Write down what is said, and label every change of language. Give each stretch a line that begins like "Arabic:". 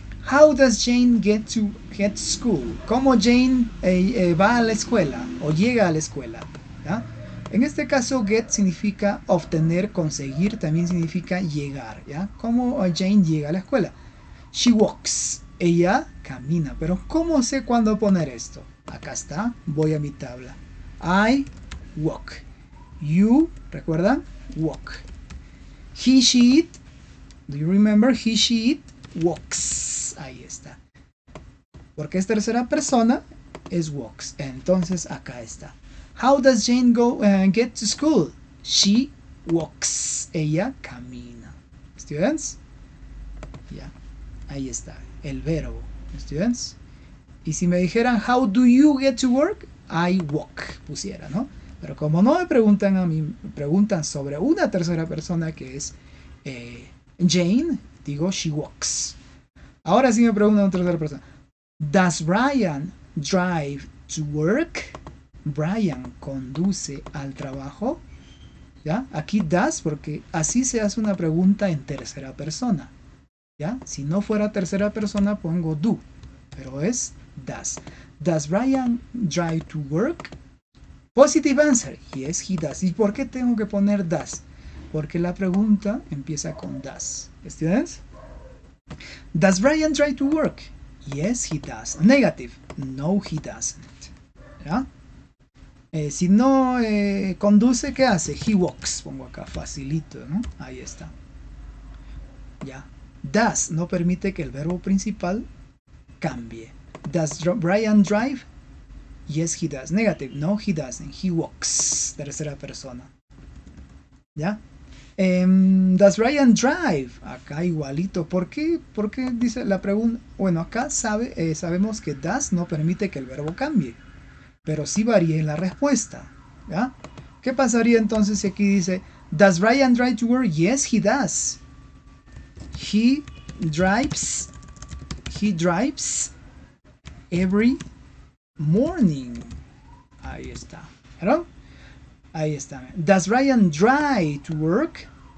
English: How does Jane get to school?
Spanish: ¿Cómo Jane va a la escuela o llega a la escuela? ¿Ya? En este caso, get significa obtener, conseguir, también significa llegar. ¿Ya? ¿Cómo Jane llega a la escuela?
English: She walks.
Spanish: Ella camina. Pero ¿cómo sé cuándo poner esto? Acá está. Voy a mi tabla.
English: I walk. You, ¿recuerdan? Walk. He, she, it. Do you remember? He, she, it walks.
Spanish: Ahí está. Porque es tercera persona, es walks. Entonces acá está.
English: How does Jane get to school? She walks.
Spanish: Ella camina. Students? Ya. Ahí está. El verbo. Students? Y si me dijeran,
English: how do you get to work? I walk. Pusiera, ¿no?
Spanish: Pero como no me preguntan a mí, me preguntan sobre una tercera persona que es Jane, digo
English: she walks.
Spanish: Ahora sí me preguntan a una tercera persona.
English: Does Brian drive to work?
Spanish: Brian conduce al trabajo. ¿Ya? Aquí does porque así se hace una pregunta en tercera persona. ¿Ya? Si no fuera tercera persona pongo do. Pero es does.
English: Does Brian drive to work? Positive answer. Yes, he does.
Spanish: ¿Y por qué tengo que poner does? Porque la pregunta empieza con does. ¿Students?
English: Does Brian drive to work? Yes, he does. Negative. No, he doesn't. ¿Ya?
Spanish: Si no conduce, ¿qué hace?
English: He walks.
Spanish: Pongo acá, facilito, ¿no? Ahí está. Ya. Does no permite que el verbo principal cambie.
English: Does Brian drive? Yes, he does. Negative. No, he doesn't. He walks.
Spanish: Tercera persona. ¿Ya?
English: Does Brian drive?
Spanish: Acá igualito. ¿Por qué? Porque dice la pregunta. Bueno, acá sabemos que does no permite que el verbo cambie. Pero sí varía en la respuesta. ¿Ya? ¿Qué pasaría entonces si aquí dice
English: Does Brian drive to work? Yes, he does. He drives every morning.
Spanish: Ahí está. ¿Verdad? Ahí está.
English: Does Brian drive to work?